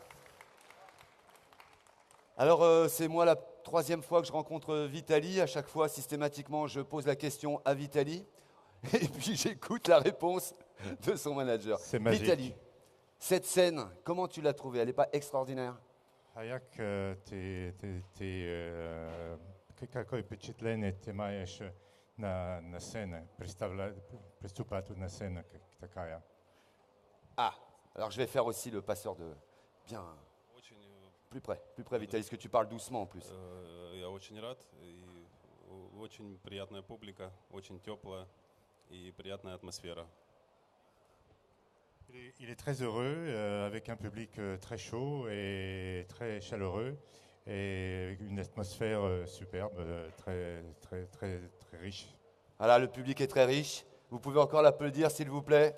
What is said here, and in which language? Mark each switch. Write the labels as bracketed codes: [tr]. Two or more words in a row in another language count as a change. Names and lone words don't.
[fr] Alors, c'est moi la 3e fois que je rencontre Vitali. À chaque fois, systématiquement, je pose la question à Vitali. Et puis, j'écoute la réponse de son manager. C'est magique. Vitali, cette scène, comment tu l'as trouvée? Elle n'est pas extraordinaire? [ru] А як какое впечатление ты маешь на сцене, приступать на сцену такая? [fr] Ah, alors je vais faire aussi le passeur de... Bien, [ru] Очень, [fr] plus près, Vitali, parce que tu parles doucement en plus. [ru] я очень рад, и очень приятная публика, очень теплая и приятная атмосфера. [fr] Il est très heureux, avec un public très chaud et très chaleureux, et une atmosphère superbe, très, très, très, très riche. Voilà, le public est très riche. Vous pouvez encore l'applaudir, s'il vous plaît.